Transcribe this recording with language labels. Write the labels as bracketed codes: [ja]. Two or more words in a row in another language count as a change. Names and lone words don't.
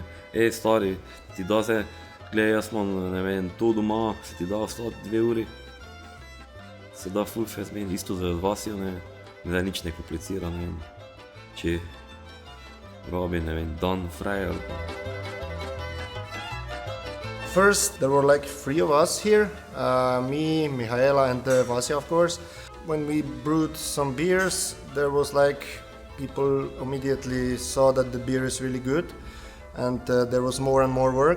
[sl] Stari, ti da se, glej, jaz imam, ne vem, to doma, se ti da ostati 2 uri. Se da ful fest meni, isto z Vasjo, ne? Zdaj nič ne komplicira, ne vem. Če robi, ne vem, dan fraj ali pa. [en] First, there were like 3 of us here, me, Mihaela, and Vasja, of course. When we brewed some beers, there was like People immediately saw that the beer is really good, and there was more and more work.